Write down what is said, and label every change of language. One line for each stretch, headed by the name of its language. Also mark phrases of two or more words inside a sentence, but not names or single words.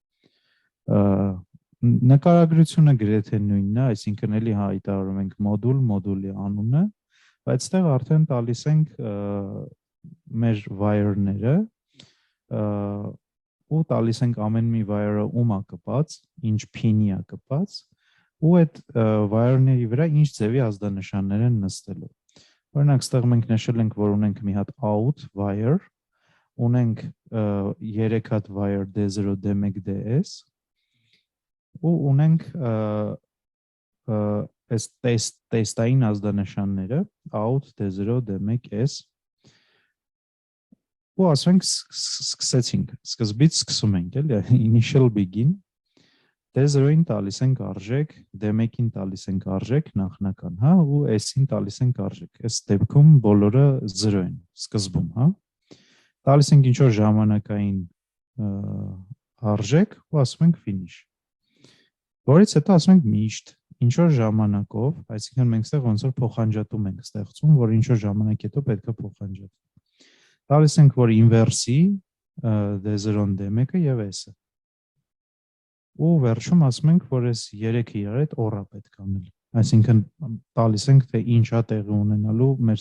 Armenian: Նկարագրությունը գրեթե նույնն է, այսինքն էլի հայտարարում ենք մոդուլ, մոդուլի անունը, բայց այդտեղ արդեն տալիս ենք մեր wire-ները ու տալիս ենք ամեն մի wire-ը ում է կպած, ինչ pin-ի է կպած, ու այդ wire-ների վրա ինչ ձևի ազդանշաններ են նստելու։ Օրինակ, այստեղ մենք նշել ենք, որ ունենք մի հատ
English: out wire,
Armenian: ունենք 3 հատ wire D0, D1, DS, ու ունենք այս տեստային ազդանշանները out, D0, D1, S, ու ասենք սկսեցինք, սկզբից սկսում ենք, էլի,
English: initial begin,
Armenian: D0-ին տալիս ենք արժեք, D1-ին տալիս ենք արժեք նախնական, հա, ու S-ին տալիս ենք արժեք։ Այս դեպքում բոլորը 0 են սկզբում, հա։ Տալիս ենք ինչ որ ժամանակային արժեք ու ասում ենք finish։ Որից հետո ասում ենք միշտ ինչ որ ժամանակով, այսինքն մենք ստեղ ոնց որ փոխանջատում ենք ստեղծում, որ ինչ որ ժամանակ հետո պետք է փոխանջատվի։ Տալիս ենք որ inverse-ի D0-ն D1-ը եւ S-ը։ Ու վերջում ասում ենք, որ այս 3-ը իրար հետ օր է պետք անել։ Այսինքն տալիս ենք, թե ինչ է տեղի ունենալու մեր